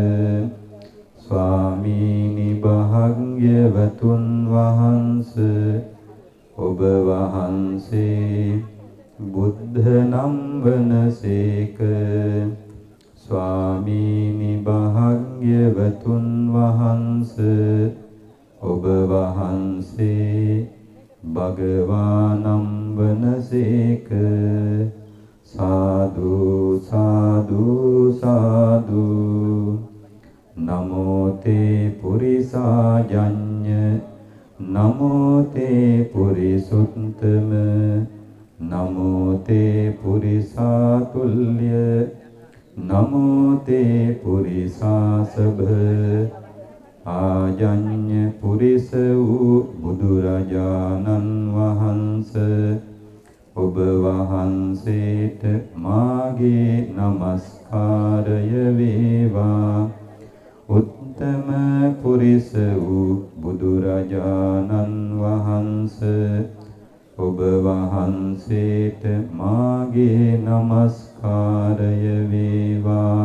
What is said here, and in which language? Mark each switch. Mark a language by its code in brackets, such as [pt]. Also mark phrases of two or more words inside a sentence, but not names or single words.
[si] ස්වාමීනි භාග්‍යවතුන් වහන්සේ ඔබ වහන්සේ බුද්ධ නම් වනසේක. ස්වාමීනි භාග්‍යවතුන් වහන්සේ ඔබ වහන්සේ භගවානම් වනසේක. සාදු සාදු සාදු. [pi] නමෝ තේ පුරිසාජඤ්ඤ නමෝ තේ පුරිසුත්තම නමෝ තේ පුරිසාතුල්‍ය නමෝ තේ පුරිසාසභ. [si] ආජඤ්ඤ පුරිස වූ බුදුරජාණන් වහන්සේ ඔබ වහන්සේට මාගේ නමස්කාරය වේවා. උත්තම පුරිස වූ බුදුරජාණන් වහන්සේ ඔබ වහන්සේට මාගේ නමස්කාරය වේවා.